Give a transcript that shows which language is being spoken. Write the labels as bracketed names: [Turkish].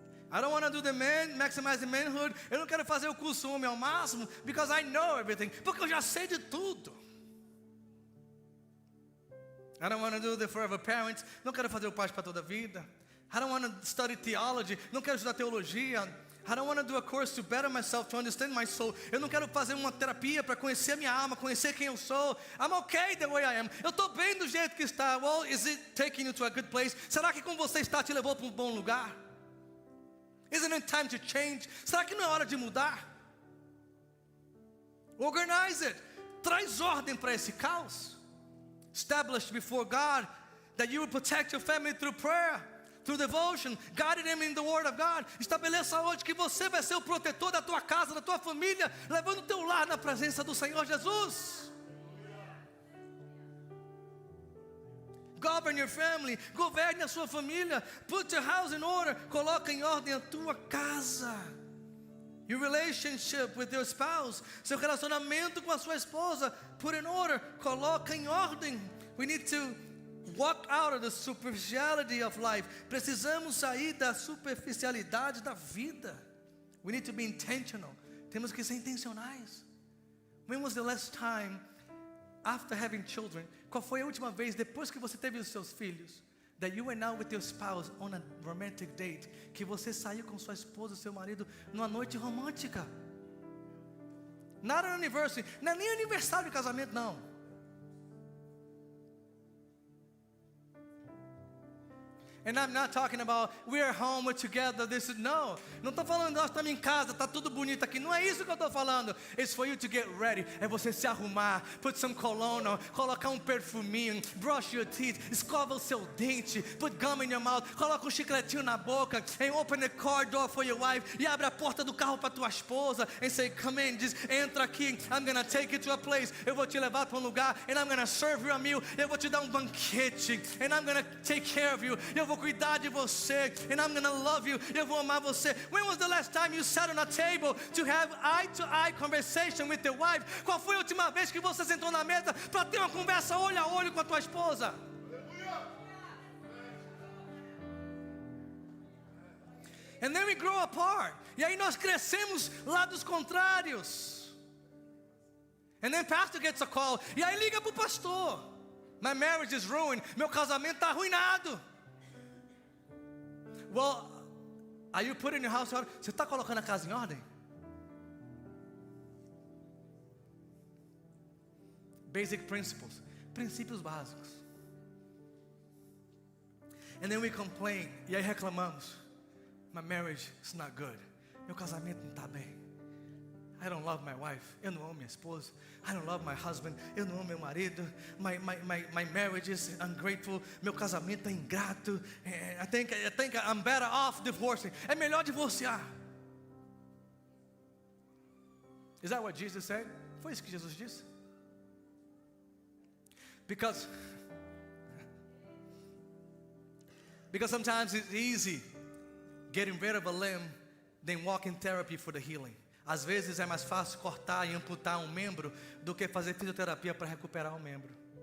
[English] I don't want to do the maximize the manhood. [Portuguese] Eu não quero fazer o curso homem ao máximo, [English] because I know everything. [Portuguese] Porque eu já sei de tudo. [English] I don't want to do the forever parents. [Portuguese] Não quero fazer o pai para toda a vida. [English] I don't want to study theology. [Portuguese] Não quero estudar teologia. [English] I don't want to do a course to better myself, to understand my soul. [Portuguese] Eu não quero fazer uma terapia para conhecer a minha alma, conhecer quem eu sou. [English] I'm okay the way I am. [Portuguese] Eu estou bem do jeito que está. [English] Well, is it taking you to a good place? [Portuguese] Será que como você está te levou para um bom lugar? [English] Isn't it time to change? [Portuguese] Será que não é hora de mudar? [English] Organize it. [Portuguese] Traz ordem para esse caos. [English] Established before God that you will protect your family through prayer, through devotion, guiding them in the Word of God. [Portuguese] Estabeleça hoje que você vai ser o protetor da tua casa, da tua família, levando o teu lar na presença do Senhor Jesus. [English] Govern your family, [Portuguese] governe a sua família. [English] Put your house in order. [Portuguese] Coloca em ordem a tua casa. [English] Your relationship with your spouse, [Portuguese] seu relacionamento com a sua esposa, [English] put in order, [Portuguese] coloca em ordem. [English] We need to walk out of the superficiality of life. [Portuguese] Precisamos sair da superficialidade da vida. [English] We need to be intentional. [Portuguese] Temos que ser intencionais. [English] When was the last time, after having children, [Portuguese] qual foi a última vez depois que você teve os seus filhos, [English] that you went out with your spouse on a romantic date, [Portuguese] que você saiu com sua esposa, seu marido, numa noite romântica? [English] Not an anniversary, [Portuguese] não é nem aniversário de casamento, não. [English] And I'm not talking about we're home, we're together, this is, no. [Portuguese] Não estou falando nós estamos em casa, está tudo bonito aqui. Não é isso que eu estou falando. [English] It's for you to get ready. [Portuguese] É você se arrumar, [English] put some cologne on, [Portuguese] colocar um perfuminho, [English] brush your teeth, [Portuguese] escova o seu dente, [English] put gum in your mouth, [Portuguese] coloca um chicletinho na boca, [English] and open the car door for your wife, [Portuguese] e abre a porta do carro para tua esposa, [English] and say, come in, just [Portuguese] entra aqui, [English] I'm gonna take you to a place, [Portuguese] eu vou te levar para um lugar, [English] and I'm gonna serve you a meal, [Portuguese] eu vou te dar um banquete, [English] and I'm gonna take care of you, [Portuguese] eu vou cuidar de você, [English] and I'm gonna love you, [Portuguese] eu vou amar você. [English] When was the last time you sat on a table to have eye-to-eye conversation with your wife? [Portuguese] Qual foi a última vez que você sentou na mesa para ter uma conversa olho a olho com a tua esposa? [English] And then we grow apart. [Portuguese] E aí nós crescemos lados contrários. [English] And then pastor gets a call. [Portuguese] E aí liga pro pastor. [English] My marriage is ruined. [Portuguese] Meu casamento está arruinado. [English] Well, are you putting your house in order? [Portuguese] Você está colocando a casa em ordem? [English] Basic principles. [Portuguese] Princípios básicos. [English] And then we complain. [Portuguese] E aí reclamamos. [English] My marriage is not good. [Portuguese] Meu casamento não está bem. [English] I don't love my wife. [Portuguese] Eu não amo minha esposa. [English] I don't love my husband. [Portuguese] Eu não amo meu marido. [English] My marriage is ungrateful. [Portuguese] Meu casamento é ingrato. [English] I think I'm better off divorcing. [Portuguese] É melhor divorciar. [English] Is that what Jesus said? [Portuguese] Foi isso que Jesus disse? [English] Because sometimes it's easy getting rid of a limb than walking therapy for the healing. [Portuguese] Às vezes é mais fácil cortar e amputar um membro do que fazer fisioterapia para recuperar um membro.